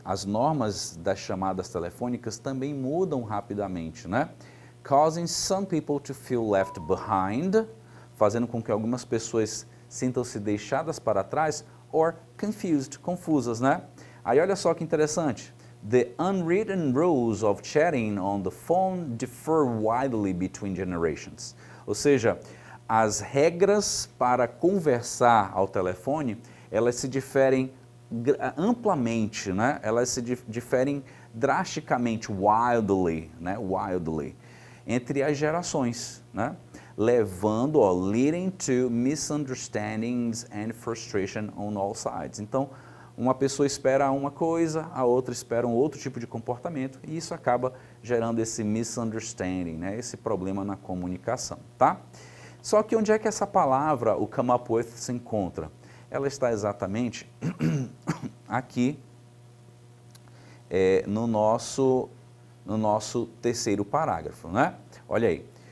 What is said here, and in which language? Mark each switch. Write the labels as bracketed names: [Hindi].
[Portuguese] As normas das chamadas telefônicas também mudam rapidamente, né? [English] Causing some people to feel left behind, [Portuguese] fazendo com que algumas pessoas sintam-se deixadas para trás, [English] or confused, [Portuguese] confusas, né? Aí olha só que interessante. [English] The unwritten rules of chatting on the phone differ widely between generations. [Portuguese] Ou seja, as regras para conversar ao telefone, elas se diferem amplamente, né? Elas se diferem drasticamente, wildly, né? Wildly, entre as gerações, né? Levando, [English] leading to misunderstandings and frustration on all sides. [Portuguese] Então, uma pessoa espera uma coisa, a outra espera um outro tipo de comportamento, e isso acaba gerando esse misunderstanding, né? Esse problema na comunicação, tá? Só que onde é que essa palavra, o come up with, se encontra? Ela está exatamente aqui no nosso terceiro parágrafo, né? Olha aí.